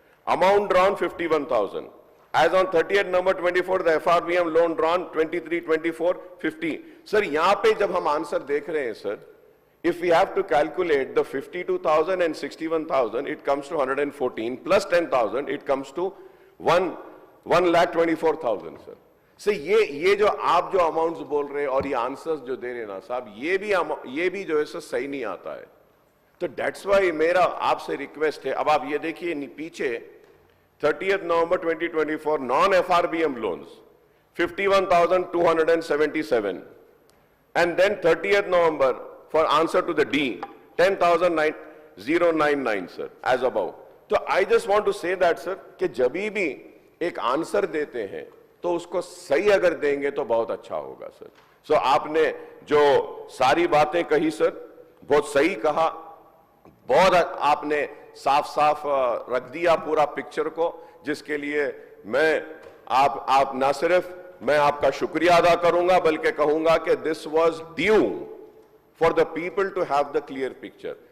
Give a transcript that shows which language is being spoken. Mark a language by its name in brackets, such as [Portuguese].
[English] Amount drawn 51,000. As on 30th November 24, the FRBM loan drawn 23-24, 50. Sir, [Hindi] यहाँ पे जब हम answer देख रहे हैं, [English] sir, if we have to calculate the 52,000 and 61,000, it comes to 114 plus 10,000, it comes to 1,24,000, sir. [Hindi] So ये जो आप जो amounts बोल रहे हैं और ये answers जो दे रहे हैं ना साहब, ये भी जो है सर सही नहीं आता है. तो [English] that's why [Hindi] मेरा आपसे request है. अब आप ये देखिए पीछे [English] 30th November 2024 non-FRBM loans 51,277, and then 30th November for answer to the D 10,099, sir, as above. So I just want to say that, sir, [Hindi] कि जब भी एक आंसर देते हैं तो उसको सही अगर देंगे तो बहुत अच्छा होगा, सर. सो आपने जो सारी बातें कही, सर, बहुत सही कहा, बहुत आपने साफ साफ रख दिया पूरा पिक्चर को, जिसके लिए मैं आप ना सिर्फ मैं आपका शुक्रिया अदा करूंगा बल्कि कहूंगा कि [English] This was due for the people to have the clear picture.